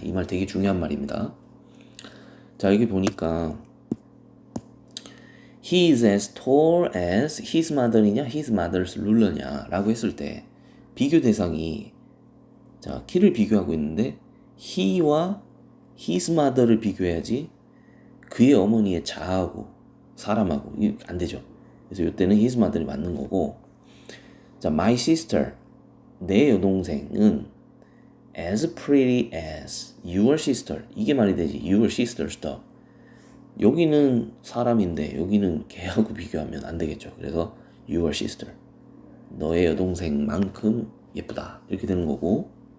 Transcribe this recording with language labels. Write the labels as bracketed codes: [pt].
[ko] 이 말 되게 중요한 말입니다. 자, 여기 보니까 [en] He is as tall as his mother [ko] 이냐 his mother's ruler냐 라고 했을 때 비교 대상이 자, 키를 비교하고 있는데 he와 his mother를 비교해야지 그의 어머니의 자하고 사람하고 이게 안 되죠. 그래서 이때는 his mother이 맞는 거고. 자, my sister 내 여동생은 [en] as pretty as your sister [ko] 이게 말이 되지. [en] your sister's dog. [ko] 여기는 사람인데 여기는 걔하고 비교하면 안 되겠죠. 그래서 your sister 너의 여동생만큼 예쁘다 이렇게 되는 거고.